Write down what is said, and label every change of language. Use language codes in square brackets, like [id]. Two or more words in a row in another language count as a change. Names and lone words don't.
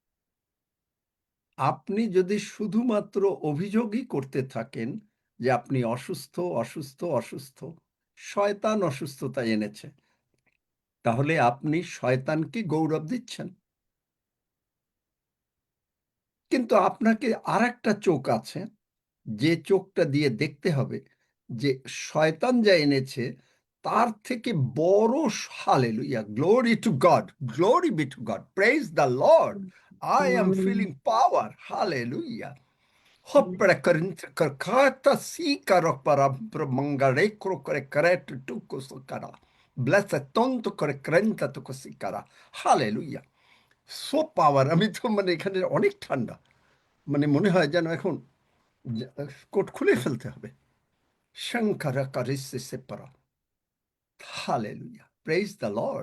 [bn] আপনি যদি শুধুমাত্র অভিযোগই করতে থাকেন যে আপনি অসুস্থ, অসুস্থ, অসুস্থ, শয়তান অসুস্থতা এনেছে, তাহলে আপনি শয়তানকে গৌরব দিচ্ছেন। কিন্তু আপনাকে আরেকটা চোখ আছে, যে চোখটা দিয়ে দেখতে হবে যে শয়তান যা এনেছে তার থেকে বড়। হালেলুয়া, [en] Glory to God, glory be to God, praise the Lord, I am feeling power, hallelujah. Hoppare karkata sikaro para mangare krokore kret tuko sokara. Blessed tonto করে ক্রেন্তা তুকো সিকারা। হালেলুয়া, so power. [bn] আমি তো মানে এখানে অনেক ঠান্ডা, মানে মনে হয় যেন এখন কোট খুলে ফেলতে হবে। শঙ্করা কারিসে সেপারা। [en] Hallelujah, praise the Lord.